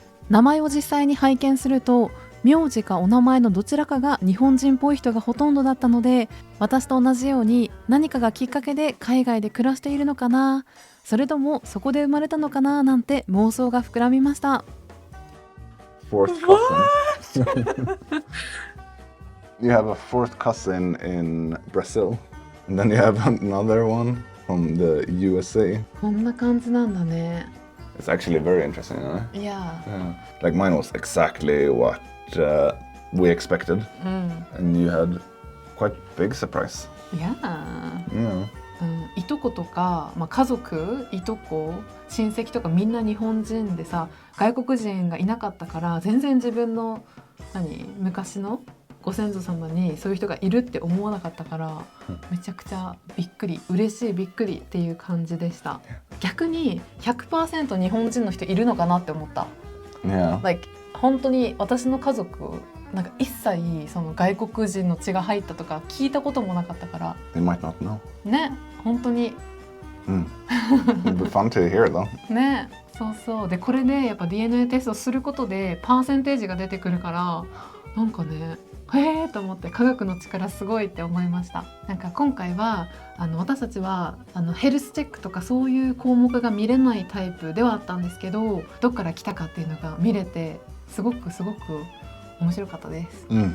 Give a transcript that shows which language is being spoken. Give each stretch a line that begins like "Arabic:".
Japanese: 名前を実際に拝見すると名字かお名前のどちらかが日本人っぽい人がほとんどだったので、私と同じように何かがきっかけで海外で暮らしているのかな、それともそこで生まれたのかななんて妄想が膨らみました。
English: Fourth cousin. You have a fourth cousin in Brazil. And then you have another one from the USA.
Japanese: こんな感じなんだね。
English: It's actually very interesting, huh?
Japanese: いや、
English: Yeah. Like mine was exactly what we expected. And you had quite big surprise.
Japanese: いや、
English: Yeah.
Japanese: いとことか、家族、いとこ、親戚とかみんな日本人でさ、外国人がいなかったから全然自分の昔のご先祖様にそういう人がいるって思わなかったから、めちゃくちゃびっくり、嬉しいびっくりっていう感じでした。逆に 100% 日本人の人いるのかなって思った。
English: Yeah.
Japanese: Like 本当に私の家族なんか一切その外国人の血が入ったとか聞いたこともなかったから
English: They might not know.
Japanese: ね、本当に
English: It'd be fun to hear though.
Japanese: ね、そうそう。でこれでやっぱ DNA テストすることでパーセンテージが出てくるから、なんかね、へーと思って科学の力すごいって思いました。なんか今回は私たちはヘルスチェックとかそういう項目が見れないタイプではあったんですけど、どっから来たかっていうのが見れてすごく面白かったです。